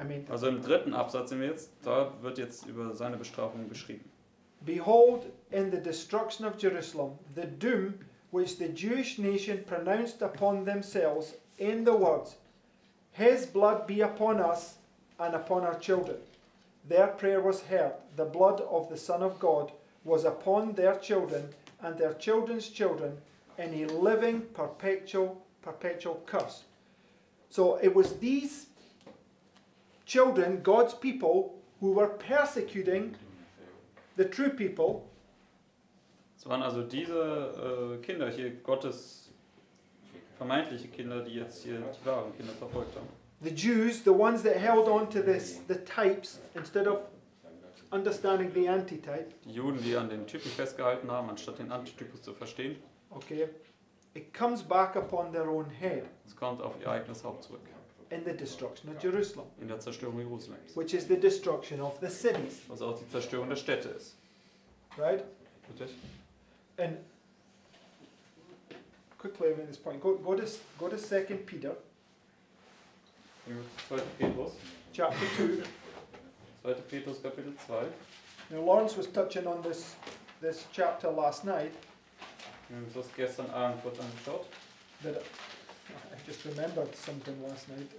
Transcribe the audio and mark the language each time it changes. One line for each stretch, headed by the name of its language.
German: Also im dritten Absatz sind wir jetzt, da wird jetzt über seine Bestrafung beschrieben.
English: Behold, in the destruction of Jerusalem, the doom which the Jewish nation pronounced upon themselves in the words, his blood be upon us and upon our children. Their prayer was heard. The blood of the Son of God was upon their children and their children's children in a living perpetual curse. So it was these children, God's people, who were persecuting the true people.
German: Es waren also diese Kinder hier, Gottes vermeintliche Kinder, die jetzt hier die wahren Kinder verfolgt haben.
English: The Jews, the ones that held on to the types instead of understanding the antitype.
German: Die Juden, die an den Typen festgehalten haben, anstatt den Antitypus zu verstehen.
English: Okay, it comes back upon their own head
German: Es kommt auf ihr eigenes Haupt zurück.
English: in the destruction of Jerusalem,
German: In der Zerstörung Jerusalems.
English: which is the destruction of the cities,
German: Was auch die Zerstörung der Städte ist.
English: right?
German: Richtig?
English: And quickly I make this point. Go to 2 Peter,
German: Gehen wir zu 2. Petrus.
English: chapter 2.
German: 2. Petrus Kapitel 2.
English: Now Lawrence was touching on this chapter last night,
German: Wir haben uns das gestern Abend kurz angeschaut.
English: that I just remembered something last night.